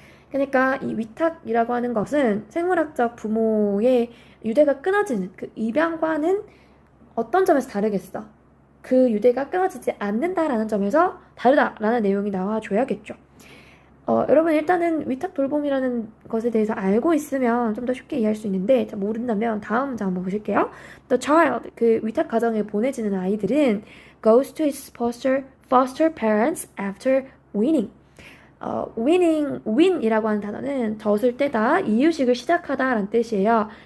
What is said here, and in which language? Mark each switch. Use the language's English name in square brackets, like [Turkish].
[Korean] 그러니까 이 위탁이라고 하는 것은 생물학적 부모의 유대가 끊어지는 그 입양과는 어떤 점에서 다르겠어? 그 유대가 끊어지지 않는다라는 점에서 다르다라는 내용이 나와줘야겠죠. 여러분 일단은 위탁 돌봄이라는 것에 대해서 알고 있으면 좀 더 쉽게 이해할 수 있는데 모른다면 다음 문장 한번 보실게요. [English] The child, [Korean] 그 위탁 가정에 보내지는 아이들은 [English] goes to his foster parents after weaning. [Korean] win이라고 하는 단어는 젖을 떼다, 이유식을 시작하다라는 뜻이에요.